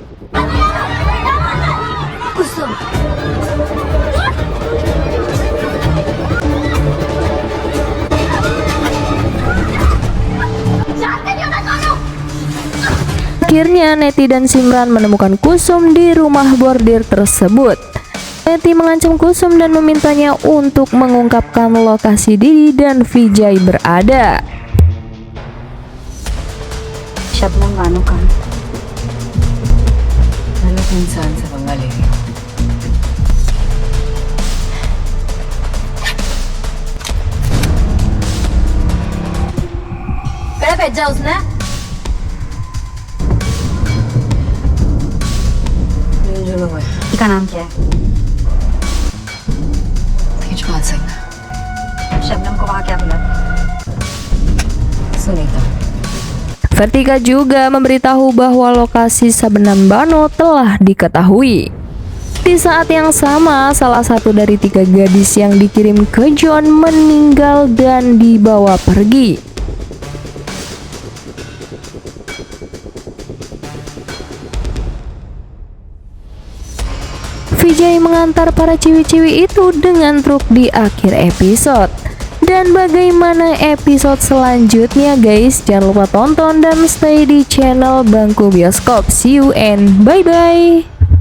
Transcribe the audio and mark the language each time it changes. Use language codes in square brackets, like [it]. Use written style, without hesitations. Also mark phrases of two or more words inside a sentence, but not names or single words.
[id] Akhirnya Neti dan Simran menemukan Kusum di rumah bordir tersebut. Neti mengancam Kusum dan memintanya untuk mengungkapkan lokasi Didi dan Vijay berada. [hi] शबनम बानो का गलत इंसान से पंगा ले रही हो। मेरा भेजा उसने। का नाम क्या है? तेजपाल सिंह। शबनम को वहाँ क्या बुला? सुनीता। [id] Vertika juga memberitahu bahwa lokasi Sabnam Bano telah diketahui. Di saat yang sama, salah satu dari 3 gadis yang dikirim ke John meninggal dan dibawa pergi. Vijay mengantar para ciwi-ciwi itu dengan truk di akhir episode. Dan bagaimana episode selanjutnya guys? Jangan lupa tonton dan stay di channel Bangku Bioskop. [en] See you and bye-bye.